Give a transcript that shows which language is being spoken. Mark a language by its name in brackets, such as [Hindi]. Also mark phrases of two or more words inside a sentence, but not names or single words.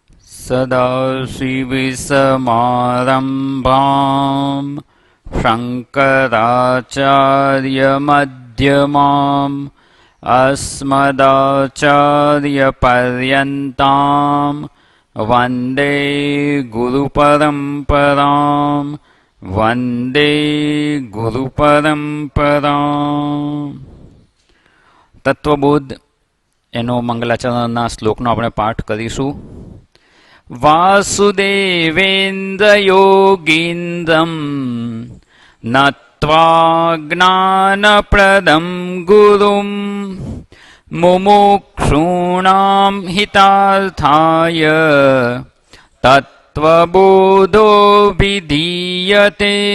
[Sanskrit] सदाशिवसमारम्भां शङ्कराचार्यमध्यमाम् अस्मदाचार्यपर्यन्तां वन्दे गुरुपरम्परां वन्दे गुरुपरम्परां। [Gujarati] તત્વબોધ એનો મંગલાચરણના શ્લોકનો આપણે પાઠ કરીશું। [Sanskrit] वासुदेवेन्द्र योगीन्द्रं नत्वा ज्ञानप्रदं गुरुं मुमुक्षूणां हितार्थाय तत्त्वबोधो विधीयते।